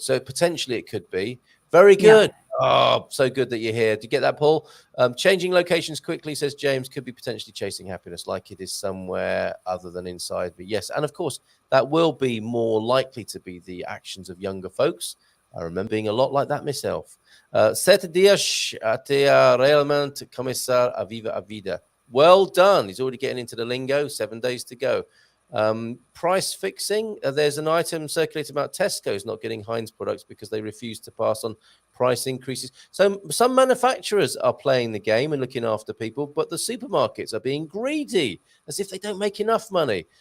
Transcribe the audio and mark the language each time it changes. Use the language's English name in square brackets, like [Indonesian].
[English] So potentially it could be. Very good. Yeah. Oh, so good that you're here. Did you get that, Paul? Changing locations quickly, says James, could be potentially chasing happiness like it is somewhere other than inside. But yes, and of course, that will be more likely to be the actions of younger folks. I remember being a lot like that myself. [Portuguese] 7 dias até realmente começar a viver a vida. [English] Well done. He's already getting into the lingo. 7 days to go. Price fixing. There's an item circulated about Tesco's not getting Heinz products because they refuse to pass on price increases. So some manufacturers are playing the game and looking after people, but the supermarkets are being greedy as if they don't make enough money.